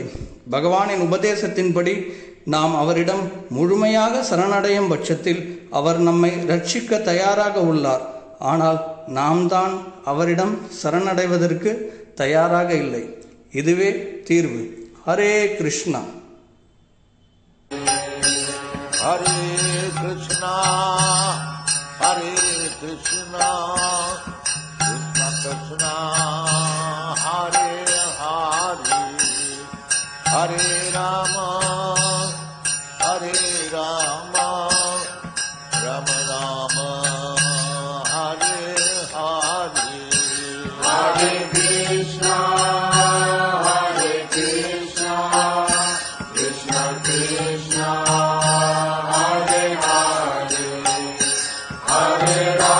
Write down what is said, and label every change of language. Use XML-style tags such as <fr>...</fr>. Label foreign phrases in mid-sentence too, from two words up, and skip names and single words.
<ta>பகவானின் உபதேசத்தின்படி நாம் அவரிடம் முழுமையாக சரணடையும் பட்சத்தில் அவர் நம்மை ரட்சிக்க தயாராக உள்ளார். ஆனால் நாம் தான் அவரிடம் சரணடைவதற்கு தயாராக இல்லை. இதுவே தீர்வு. ஹரே கிருஷ்ணா.</ta> <sa>हरे कृष्ण हरे हरे कृष्ण कृष्ण कृष्ण हरे हरे हरे राम हरे राम राम राम हरे हरे हरे कृष्ण हरे कृष्ण कृष्ण कृष्ण हरे हरे हरे</sa>